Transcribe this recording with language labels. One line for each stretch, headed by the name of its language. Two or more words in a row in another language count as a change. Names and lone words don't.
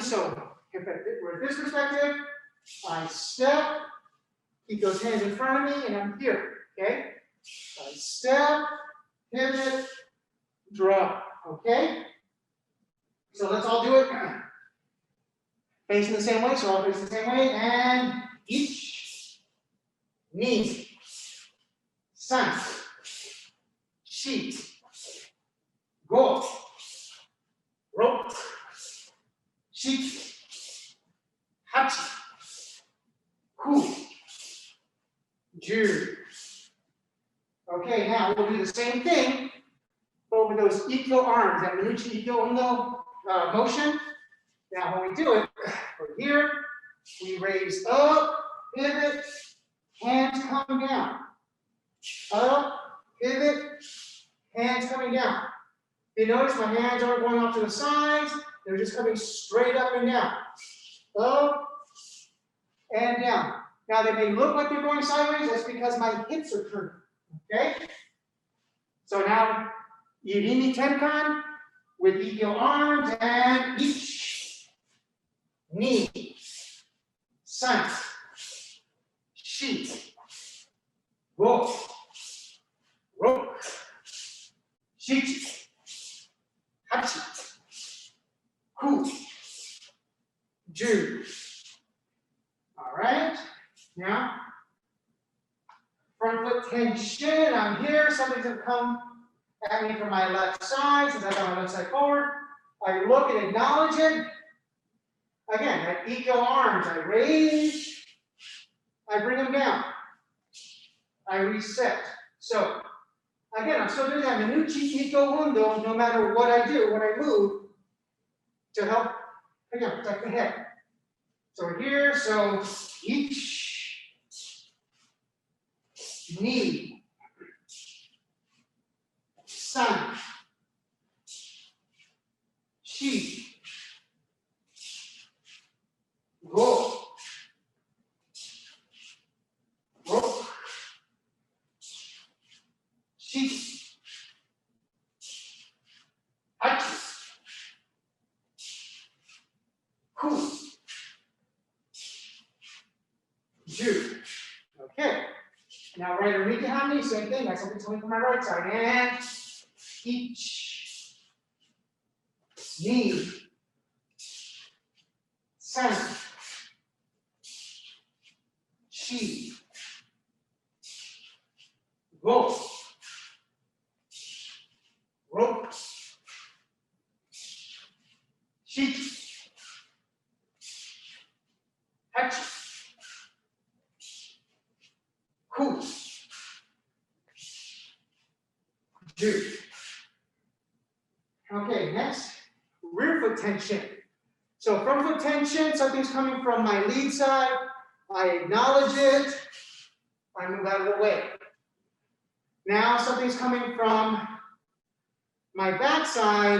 English: So if we're at this perspective, I step, keep those hands in front of me, and I'm here. Okay? I step, pivot, draw. Okay? So let's all do it. Facing the same way, so all face the same way, and ich,
Japanese: ni, san, shi, go, ro, shichi, hachi, ku, ju.
English: Okay, now we'll do the same thing, but with those ikkyo arms, that
Japanese: menuchi ikkyo undo
English: motion. Now, when we do it, we're here, we raise up, pivot, hands come down. Up, pivot, hands coming down. You notice my hands aren't going off to the sides, they're just coming straight up and down. Up and down. Now, they may look like they're going sideways, that's because my hips are turning. Okay? So now,
Japanese: irimi tenkan
English: with ikkyo arms and ich.
Japanese: Ni, san, shi, go, ro, shichi, hachi, ku, ju.
English: All right. Now, front foot tension. I'm here. Something's going to come at me from my left side. Since I got my left side forward, I look and acknowledge it. Again, at ikkyo arms, I raise, I bring them down, I reset. So, again, I'm still doing that
Japanese: menuchi ikkyo undo
English: no matter what I do when I move to help, again, protect the head. So we're here, so ich,
Japanese: ni, san, shi, go, ro, shi, hachi, ku, ju.
English: Okay. Now right underneath the hanmi, same thing. That's something coming from my right side. And ich,
Japanese: ni, san, shi, go, ro, shichi, hachi, ku, ju.
English: Okay, next, rear foot tension. So front foot tension, something's coming from my lead side, I acknowledge it, I move out of the way. Now something's coming from my backside.